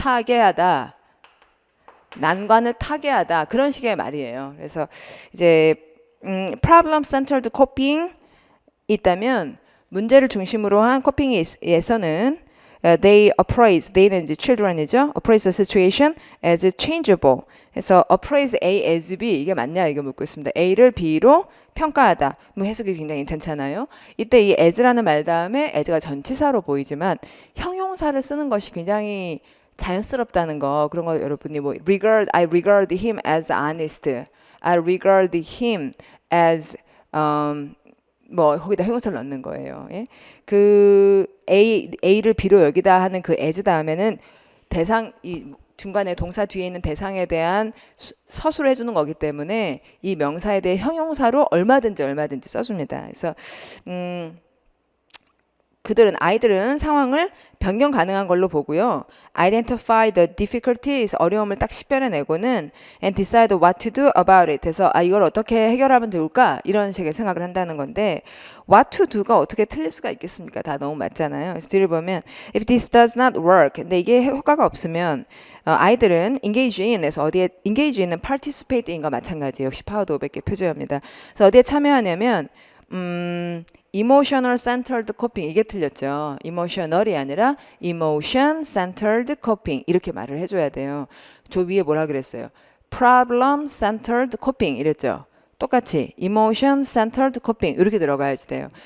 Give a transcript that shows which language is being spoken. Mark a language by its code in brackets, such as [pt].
[ko] 타개하다. 난관을 타개하다. 그런 식의 말이에요. 그래서 이제 [en] problem centered coping 있다면 문제를 중심으로 한 코핑에서는 they appraise, they [ko] 는 이제 children이죠. [en] appraise the situation as changeable. [ko] 그래서 appraise A as B 이게 맞냐 이거 묻고 있습니다. A를 B로 평가하다. 뭐 해석이 굉장히 괜찮잖아요. 이때 이 as라는 말 다음에 as가 전치사로 보이지만 형용사를 쓰는 것이 굉장히 자연스럽다는 거 그런 거 여러분이 뭐 [en] I regard him as honest. I regard him as [ko] 뭐 거기다 형용사를 넣는 거예요. 예? 그 A를 B로 여기다 하는 그 as 다음에는 대상 이 중간에 동사 뒤에 있는 대상에 대한 서술을 해주는 거기 때문에 이 명사에 대해 형용사로 얼마든지 써줍니다. 그래서 아이들은 상황을 변경 가능한 걸로 보고요. [en] Identify the difficulties, [ko] 어려움을 딱 식별해내고는 [en] and decide what to do about it. [ko] 그래서 이걸 어떻게 해결하면 좋을까? 이런 식의 생각을 한다는 건데 [en] what to do [ko] 가 어떻게 틀릴 수가 있겠습니까? 다 너무 맞잖아요. 그래서 뒤를 보면 [en] if this does not work. [ko] 근데 이게 효과가 없으면 아이들은 engage in에서 어디에 engage in은 participate in과 마찬가지예요. 역시 파워드 500개 표제어입니다. 그래서 어디에 참여하냐면 emotional centered coping 이게 틀렸죠. emotional이 아니라 emotion centered coping 이렇게 말을 해줘야 돼요. 저 위에 뭐라 그랬어요? [en] problem centered coping 이랬죠. [ko] 똑같이 emotion centered coping 이렇게 들어가야지 돼요.